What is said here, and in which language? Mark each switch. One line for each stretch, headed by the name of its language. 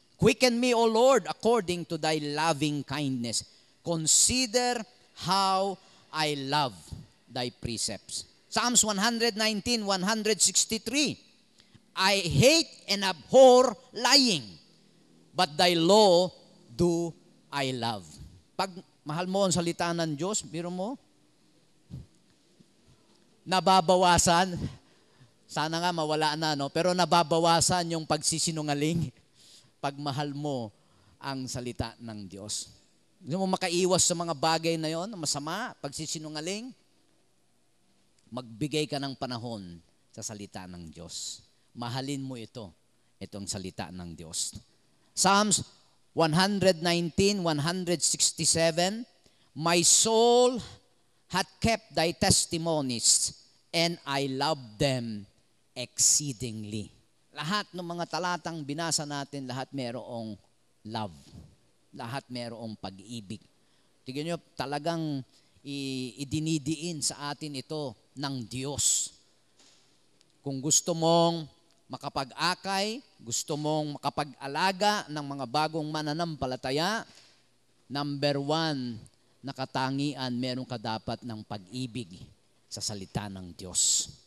English: Quicken me, O Lord, according to thy loving kindness. Consider how I love thy precepts. Psalms 119:163. I hate and abhor lying, but thy law do I love.
Filipino: Pag mahal mo ang salita ng Diyos, biro mo, nababawasan, sana nga mawala na, no? Pero nababawasan yung pagsisinungaling pag mahal mo ang salita ng Diyos. Gusto mo makaiwas sa mga bagay na yon, masama, pagsisinungaling, magbigay ka ng panahon sa salita ng Diyos. Mahalin mo itong salita ng Diyos. Psalms 119:167.
English: My soul hath kept thy testimonies, and I love them exceedingly.
Filipino: Lahat ng mga talatang binasa natin, lahat merong love. Lahat merong pag-ibig. Tignan nyo, talagang idinidiin sa atin ito ng Diyos. Kung gusto mong makapag-akay, gusto mong makapag-alaga ng mga bagong mananampalataya, number 1, na katangian, meron ka dapat ng pag-ibig sa salita ng Diyos.